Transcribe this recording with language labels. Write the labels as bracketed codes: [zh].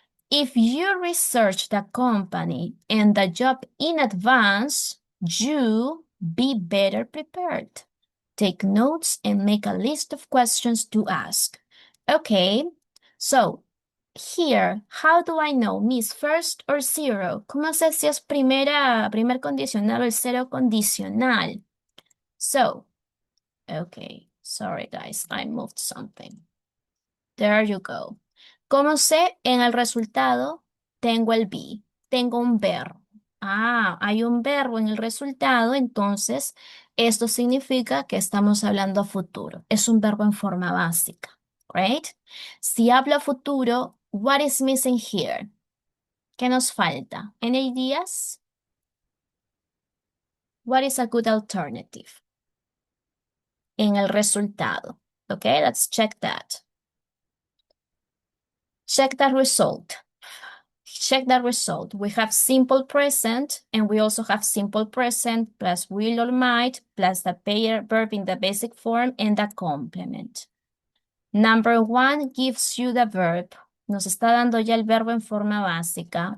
[en] If you research the company and the job in advance, you be better prepared. Take notes and make a list of questions to ask. Okay, so here, how do I know, Miss, first or zero? [es] ¿Cómo sé si es primer condicional o el cero condicional? [en] So, okay, sorry guys, I moved something. There you go. [es] ¿Cómo sé? En el resultado tengo el be, tengo un verbo. Ah, hay un verbo en el resultado, entonces esto significa que estamos hablando a futuro. Es un verbo en forma básica, right? Si hablo a futuro, [en] what is missing here? [es] ¿Qué nos falta? [en] Any ideas? What is a good alternative? [es] En el resultado. [en] Okay, let's check that. Check the result. Check the result. We have simple present and we also have simple present plus will or might plus the pair verb in the basic form and the complement. Number one gives you the verb. [es] Nos está dando ya el verbo en forma básica.